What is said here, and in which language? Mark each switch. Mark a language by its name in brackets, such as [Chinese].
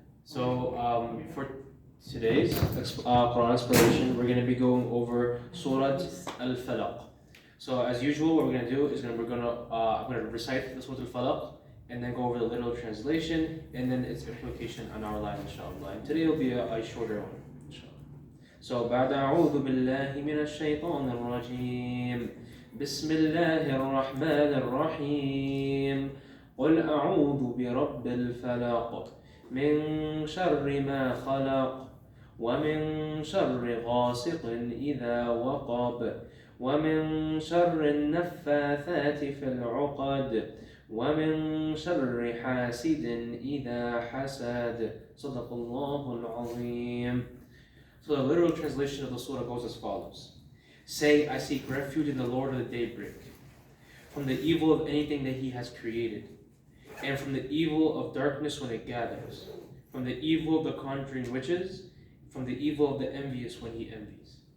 [English] So, for today's Quran exploration, we're going to be going over Surah Al-Falaq. So, as usual, what we're going to do is I'm going to recite the Surah Al-Falaq and then go over the literal translation and then its implication on our lives, inshallah. And today will be a shorter one, inshallah. So, [Arabic] بعد أعوذ بالله من الشيطان الرجيم بسم الله الرحمن الرحيم قل أعوذ برب الفلق من شر ما خلق ومن شر غاسق إذا وقب ومن شر النفاثات في العقد ومن شر حاسد إذا حسد صدق الله العظيم. [English] So the literal translation of the surah goes as follows. Say, I seek refuge in the Lord of the daybreak, from the evil of anything that He has created, and from the evil of darkness when it gathers, from the evil of the conjuring witches, from the evil of the envious when he envies.